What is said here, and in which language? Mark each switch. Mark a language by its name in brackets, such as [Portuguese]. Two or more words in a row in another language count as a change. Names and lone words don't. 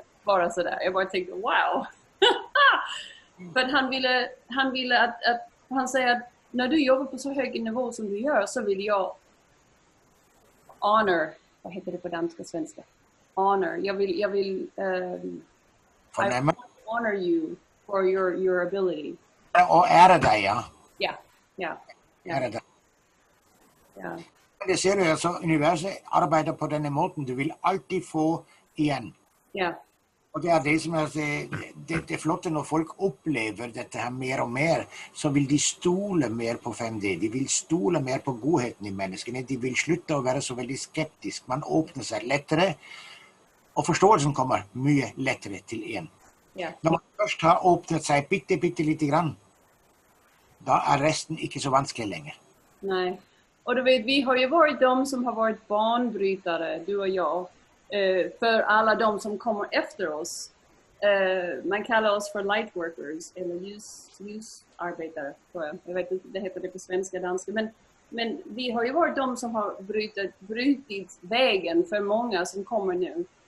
[Swedish] Bara sådär. Jag bara tänkte, wow. För han ville att han säger att när du jobbar på så hög nivå som du gör så vill jag honor. Vad heter det på danska och svenska? Honor. Jag vill [English] honor you for your ability. [Swedish] Och ära dig, ja. Ja. Ja. [Norwegian] Her Ja. er det. Ja. Det ser du, altså, universet arbeider på denne måten. Du vil alltid få igjen. Ja. Og det er det som er det flotte når folk opplever dette her mer og mer, så vil de stole mer på 5D. De vil stole mer på godheten i menneskene. De vil slutte å være så veldig skeptisk. Man åpner seg lettere, og forståelsen kommer mye lettere til en. Ja. Når man først har åpnet seg bitte lite grann, da er resten ikke så vanskelig lenger. [Swedish] Nej. Och du vet, vi har ju varit de som har varit banbrytare, du och jag, för alla de som kommer efter oss. Man kallar oss för lightworkers, eller ljusarbetare, tror jag. Jag vet inte, det heter det på svenska, danska. Men vi har ju varit de som har brutit vägen för många som kommer nu.